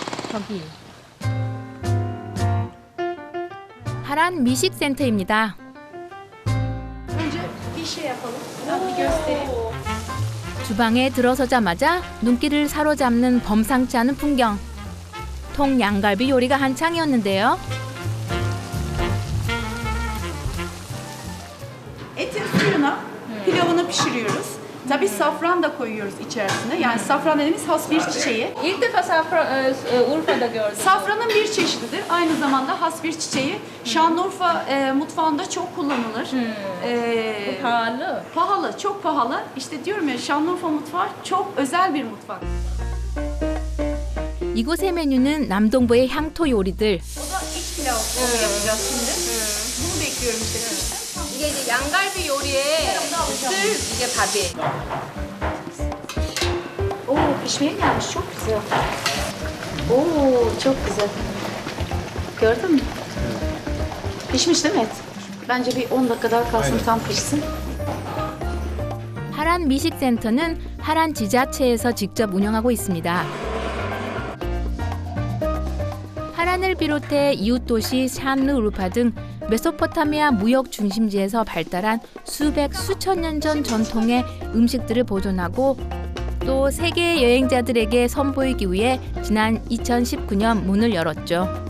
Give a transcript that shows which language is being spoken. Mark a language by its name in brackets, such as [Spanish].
[Korean] 저기 하란 미식센터입니다. 주방에 들어서자마자 눈길을 사로잡는 범상치 않은 풍경. 통양갈비 요리가 한창이었는데요. [Turkish] Etin suyuna pilavını pişiriyoruz. Tabii safran da koyuyoruz içerisine. Yani safran dediğimiz has bir çiçeği. İlk defa Urfa'da gördüm. Safranın bir çeşididir. Aynı zamanda has bir çiçeği. Şanlıurfa mutfağında çok kullanılır. pahalı. Pahalı, çok pahalı. İşte diyorum ya Şanlıurfa mutfağı çok özel bir mutfak. [Korean] 이곳의 메뉴는 남동부의 향토 요리들. [Turkish] O da iç pilav yapacağız şimdi. Bunu bekliyorum işte. [Korean] 이게 이제 양갈비 요리에 쓸 이게 밥이에요. [Turkish] Oo pişmeye gelmiş çok güzel. Oo çok güzel. Gördün mü? Pişmiş değil mi et? Bence bir 10 dakika daha kalsın tam pişsin. [Korean] 하란 미식센터는 하란 지자체에서 직접 운영하고 있습니다. 하란을 비롯해 이웃 도시 샨르우르파 등 메소포타미아 무역 중심지에서 발달한 수백 수천 년 전 전통의 음식들을 보존하고 또 세계 여행자들에게 선보이기 위해 지난 2019년 문을 열었죠.